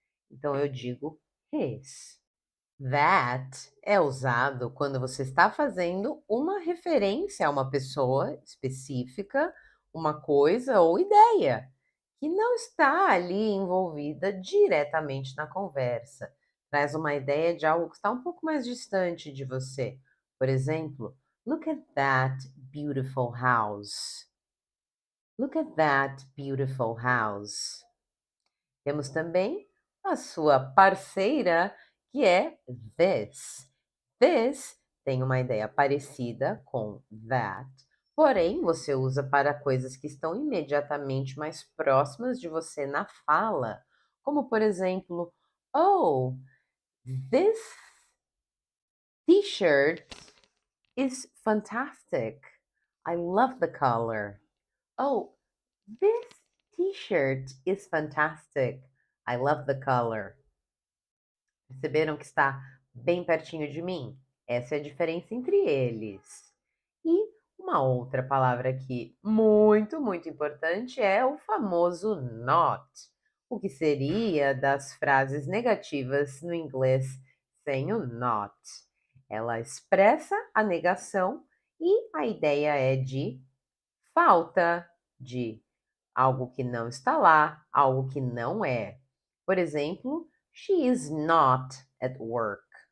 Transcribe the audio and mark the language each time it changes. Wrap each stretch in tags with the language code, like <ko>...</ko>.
<pt>Então eu digo his. That é usado quando você está fazendo uma referência a uma pessoa específica, uma coisa ou ideia que não está ali envolvida diretamente na conversa. Traz uma ideia de algo que está um pouco mais distante de você. Por exemplo,</pt> <en>look at that beautiful house. Look at that beautiful house.</en> <pt>Temos também a sua parceira, que é this. This tem uma ideia parecida com that, porém você usa para coisas que estão imediatamente mais próximas de você na fala, como por exemplo,</pt> <en>oh, this t-shirt is fantastic. I love the color. Oh, this t-shirt is fantastic. I love the color.</en> <pt>Perceberam que está bem pertinho de mim? Essa é a diferença entre eles. E uma outra palavra aqui muito importante é o famoso not, o que seria das frases negativas no inglês sem o not. Ela expressa a negação e a ideia é de falta, de algo que não está lá, algo que não é. Por exemplo,</pt> <en>she is not at work.</en>